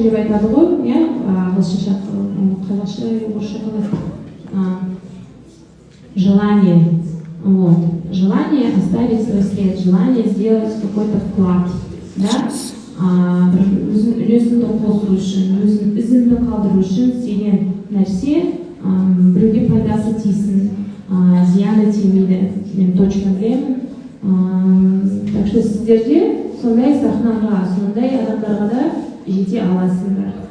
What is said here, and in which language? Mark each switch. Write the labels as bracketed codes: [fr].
[kk] passion деп айтады ғой, иә, ағылшынша, қазақша, орысша қалай? [ru] Желание. Вот. Желание оставить свой след, желание сделать какой-то вклад, да? [kk] Үлесімді қосу үшін, ізімді қалдыру үшін істеген нәрсе біреуге пайдасы тисін, зияны тимейді, мен точно білемін. [ru] Так что [kk] сіздерде сондай сахнаға, сондай адамдарға да жете аласыңдар.